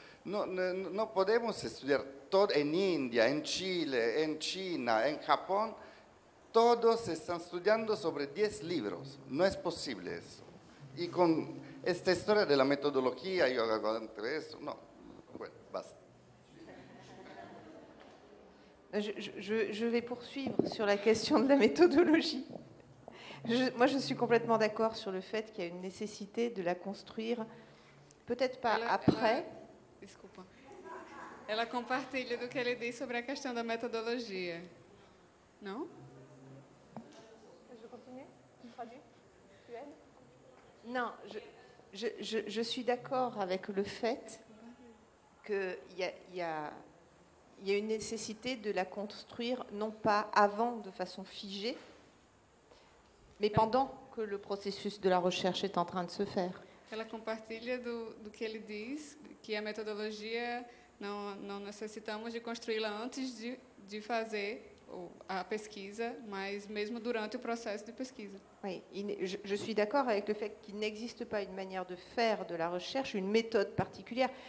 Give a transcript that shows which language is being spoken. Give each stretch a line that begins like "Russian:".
Spanish: No podemos estudiar todo en India, en Chile, en China, en Japón. Todos están estudiando sobre 10 libros. No es posible eso. Y con esta historia de la metodología, yo hago entre eso, no. Bueno, basta.
French: Je vais poursuivre sur la question de la méthodologie. Moi, je suis complètement d'accord sur le fait qu'il y a une nécessité de la construire, peut-être pas après.
Portuguese: Desculpa. Ela compartilha do que ele disse sobre a questão da metodologia. Não?
French: Je continue? Non, je suis d'accord avec le fait qu'il y a une nécessité de la construire, non pas avant de façon figée, mais pendant que le processus de la recherche est en train de se faire.
Portuguese: Ela compartilha do que ele diz, que a metodologia não necessitamos de construí-la antes de fazer a pesquisa, mas mesmo durante o processo de pesquisa.
French: Oui, je suis d'accord avec le fait qu'il n'existe pas une manière de faire de la recherche, une méthode particulière.